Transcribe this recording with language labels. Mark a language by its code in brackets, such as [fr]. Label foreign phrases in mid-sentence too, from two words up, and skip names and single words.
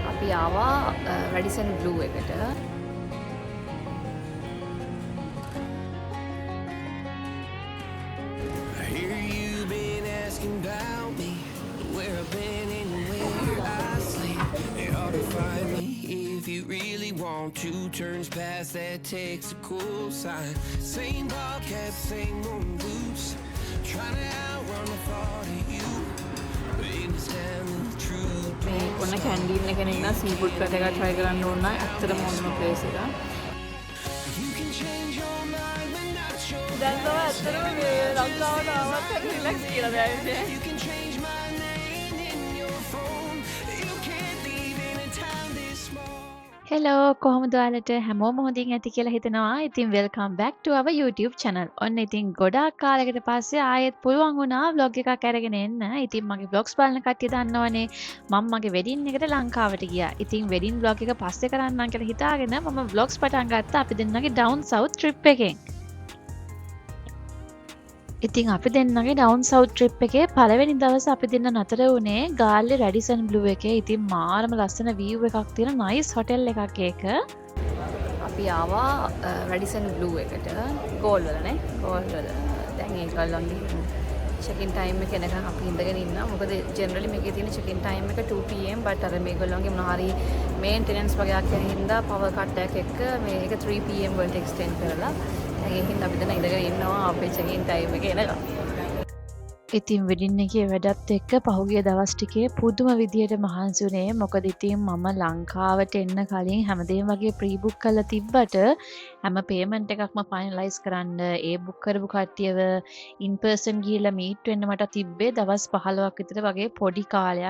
[si] අපි ආවා රැඩිසන් බ්ලූ එකට. [en] I hear you been asking about me, where I've been and where I sleep. It's hard to find me if you really want to. Turns past that takes a cool sign. Same podcast, same old boots. Trying to outrun the thought of you, but understand the truth. [si] මේ කොන්න කැන්ඩීන් එක නෙන්න [en] sea food [si] කට් එකක් try කරන්න ඕන නම් ඇත්තටම ඕනම place එක. [en] You can change your mind, but not your [si] දැන් තමයි ඇත්තටම මේ ලංකාවට ආවත් රිලැක්ස් කියලා දැනෙන්නේ. [en] You can change my name in your phone. You can't leave anytime this small. [si] හෙලෝ කොහොමද ඔයාලට හැමෝම හොඳින් ඇති කියලා හිතනවා. [en] ඉතින් welcome back to our YouTube channel. [si] ඔන්න ඉතින් ගොඩාක් කාලයකට පස්සේ ආයෙත් පුළුවන් වුණා vlog එකක් අරගෙන එන්න. ඉතින් මගේ vlogs බලන කට්ටිය දන්නවනේ මම මගේ වෙඩින් එකට ලංකාවට ගියා. ඉතින් වෙඩින් vlog එක පස්සේ කරන්නම් කියලා හිතාගෙන මම vlogs පටන් ගත්තා අපි දෙන්නගේ [en] down south trip [si] එකෙන්. ඉතින් අපි දෙන්නගේ [en] down south trip [si] එකේ පළවෙනි දවස අපි දෙන්න නතර වුණේ ගාල්ලේ රැඩිසන් බ්ලූ එකේ. ඉතින් මාරම ලස්සන view එකක් තියෙන [en] nice hotel [si] එකක් ඒක. අපි ආවා රැඩිසන් බ්ලූ එකට. ගෝල් වල නේ. ගෝල් වල. දැන් ඒගොල්ලන්ගේ [en] check in time [si] එක එනකන් අපි ඉඳගෙන ඉන්නවා. මොකද generally මේකේ තියෙන [en] check in time [si] එක 2 pm but අර මේගොල්ලන්ගේ මොන හරි maintenance වගේක් යන හින්දා [en] power cut [si] එකක් එක්ක මේක 3 pm වලට extend කරලා ඒ හින්දා අපි දැන් ඉඳගෙන ඉන්නවා අපේ [en] check in time [si] එක එනකම්. ඉතින් වෙඩින් එකේ වැඩත් එක්ක පහුගිය දවස් ටිකේ පුදුම විදියට මහන්සි වුණේ. මොකද ඉතින් මම ලංකාවට එන්න කලින් හැමදේම වගේ [en] pre book [si] කරලා තිබ්බට හැම පේමන්ට් එකක්ම ෆයිනලයිස් කරන්න ඒ බුක් කරපු කට්ටියව [en] in person [si] ගිහිල්ලා මීට් වෙන්න මට තිබ්බේ දවස් 15ක් විතර වගේ පොඩි කාලයක්.